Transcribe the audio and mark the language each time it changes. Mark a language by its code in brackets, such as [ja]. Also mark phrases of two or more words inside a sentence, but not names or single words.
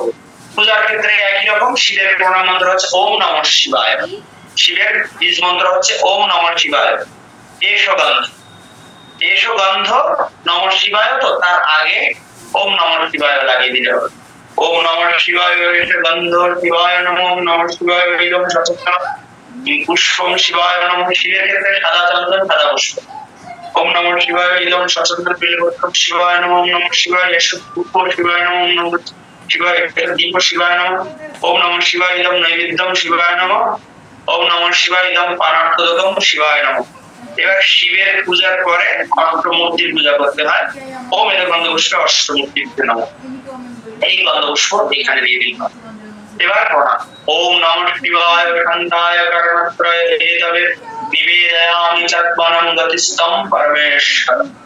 [bn] পূজার ক্ষেত্রে একই রকম, শিবের প্রণাম মন্ত্র হচ্ছে [sa] ওম নমঃ শিবায়, [bn] শিবের বীজ মন্ত্র হচ্ছে [sa] ওম নমঃ শিবায়। এসো গন্ধ নমঃ শিবায়, [bn] তো তার আগে [sa] ওম নমঃ শিবায় [bn] লাগিয়ে দিতে হবে। [sa] ওম নমঃ শিবায় এসো গন্ধ শিবায় নমঃ, ওম নমঃ শিবায় ইদম সচন্দন পুষ্পম শিবায় নমঃ। [bn] শিবের ক্ষেত্রে সাদা চন্দন সাদা পুষ্প। [sa] ওম নমঃ শিবায় ইদম সচন্দন বিল্বপত্রম শিবায় নমঃ, ওম নমঃ শিবায় এসো ধূপ শিবায় নমঃ, ওম নমঃ শিবায় দীপ শিবায় নমঃ, ওম নমঃ শিবায় ইদম নৈবেদ্যম শিবায় নমঃ। ওম নমঃ শিবায় ইদম পানার্থদকম শিবায় নমঃ। [bn] এবার শিবের পূজার পরে অষ্টমূর্তির পূজা করতে হয়। [sa] ওম এর গন্ধপুষ্পে অষ্টমূর্তিতে নমঃ। [bn] এই গন্ধপুষ্প এখানে দিয়ে দিতে হয়। এবার প্রণাম। [sa] ওম নমঃ শিবায় শান্তায় কারণত্রয় হেতবে নিবেদয়ামি চত্বনম গতিস্তম পরমেশ্বর।